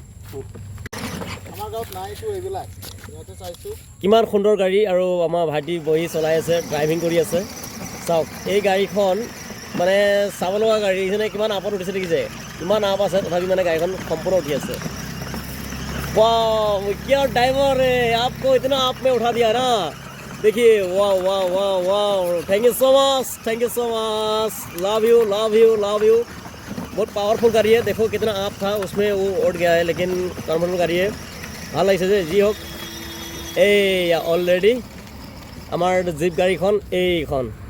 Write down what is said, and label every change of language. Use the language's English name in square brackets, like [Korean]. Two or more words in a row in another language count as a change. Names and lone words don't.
[Assamese] কিমান সুন্দৰ গাড়ী আৰু আমাৰ ভাইটি বহি চলাই আছে ড্ৰাইভিং কৰি আছে চাওক এই গাড়ীখন মানে চাব লগা গাড়ী যেনে কিমান আপত উঠিছে দেখিছে কিমান আপ আছে তথাপি মানে গাড়ীখন সম্পূৰ্ণ উঠি আছে [Hindi] वाह क्या ड्राइवर है आपको इतना आप में उठा दिया ना देखिए वाह वाह वाह वाह [English] thank you so much love you [Hindi] बहुत पावरफुल गाड़ी है देखो कितना आप था उसमें वो उठ गया है लेकिन कम्फर्टेबल गाड़ी है [Assamese] ভাল লাগিছে যে যি হোক এই অলৰেডি আমাৰ জীপ গাড়ীখন এইখন